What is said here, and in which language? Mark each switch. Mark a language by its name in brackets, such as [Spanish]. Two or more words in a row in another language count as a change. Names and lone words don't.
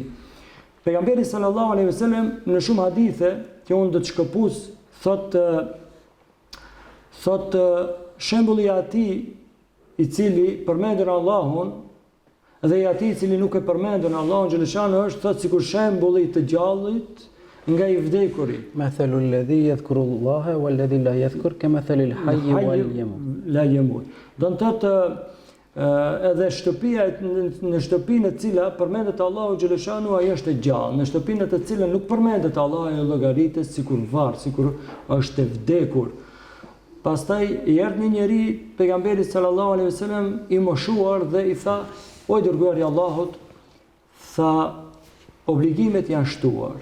[Albanian] Pejgamberi [Arabic] صلى الله عليه وسلم [Albanian] në shumë hadithe që unë do të shkëpus thot shembulli i atij i cili përmendur Allahun dhe i atij i cili nuk e përmendur Allahun xhaleshanu është thot sikur shembulli i të gjallit nga i vdekuri. [Arabic] مثل الذي يذكر الله والذي لا يذكر كمثل الحي والميت. [Albanian] Do të thotë edhe shtëpia në shtëpinë e cila përmendet Allahu xhaleshanu ajo është e gjallë, në shtëpinë të cilën nuk përmendet Allahu ajo llogaritet sikur varr, sikur është e vdekur. Pastaj i erdhi një njeri pejgamberi [Arabic] صلى الله عليه وسلم [Albanian] i moshuar dhe i tha: "O dërguari i Allahut, tha obligimet janë shtuar.